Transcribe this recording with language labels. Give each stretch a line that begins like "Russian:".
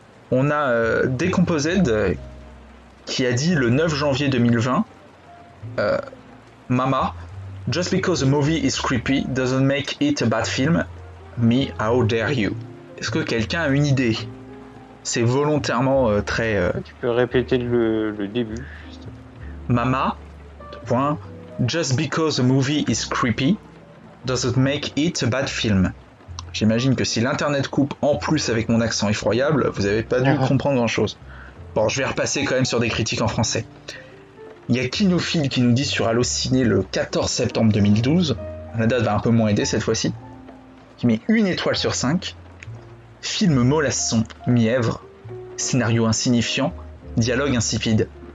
French: On a Decomposed qui a dit le 9 janvier 2020,
English: Mama, just because a movie is creepy doesn't make it a bad film. Me, how dare you?
French: Est-ce que quelqu'un a une idée? C'est volontairement très... Tu peux répéter le début?
English: Mama, point, just because a movie is creepy doesn't make it a bad film.
French: J'imagine que si l'internet coupe en plus avec mon accent effroyable, vous n'avez pas dû comprendre grand chose. Bon, je vais repasser quand même sur des critiques en français. Il y a Kinophile qui nous dit sur Allociné le 14 septembre 2012, la date va un peu moins aider cette fois-ci, qui met 1 étoile sur 5, film mollasson, mièvre, scénario insignifiant, dialogue insipide.